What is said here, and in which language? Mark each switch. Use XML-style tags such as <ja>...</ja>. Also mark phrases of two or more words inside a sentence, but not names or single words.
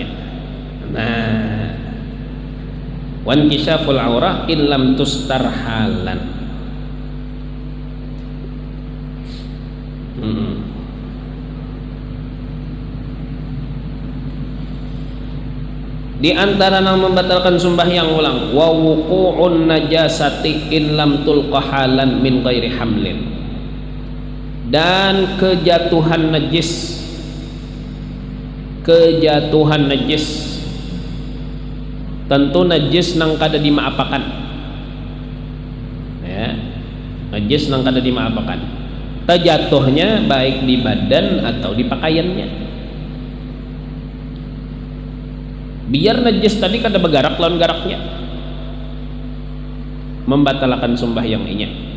<ar>Nah, وانكشاف العورة إن لم تستر حالا.</ar> <id>Di antara yang membatalkan sembahyang ulang</id> <ar>ووقوع النجاسة إن لم تلق حالا من غير حمل,</ar> <bjn>dan kejatuhan najis tentu najis nang kada dimaapakan, ya, najis nang kada dimaapakan, terjatuhnya baik di badan atau di pakaiannya. Biar najis tadi kada bergarak lawan garaknya, membatalkan sembahyang inya.</bjn>